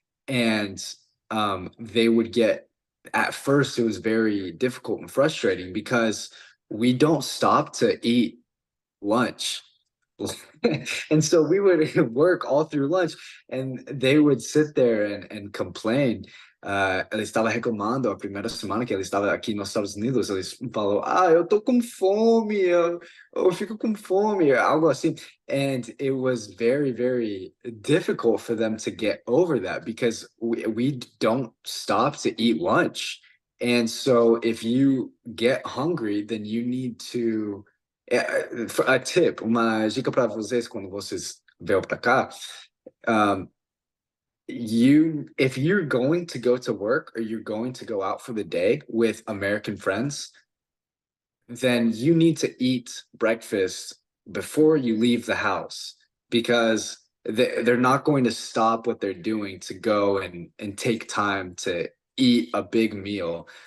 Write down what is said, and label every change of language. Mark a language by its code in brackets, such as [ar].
[en] And they would get, at first, it was very difficult and frustrating because we don't stop to eat lunch. And so we would work all through lunch, and they would sit there and complain. [pt] Ela estava reclamando a primeira semana que ela estava aqui nos Estados Unidos. Eles falou, eu tô com fome, eu fico com fome, algo assim. [en] And it was very, very difficult for them to get over that because we don't stop to eat lunch. And so if you get hungry, then you need to a tip, [pt] uma dica para vocês quando vocês vêm para cá. [en] Um, if you're going to go to work or you're going to go out for the day with American friends, then you need to eat breakfast before you leave the house because they're not going to stop what they're doing to go and take time to eat a big meal.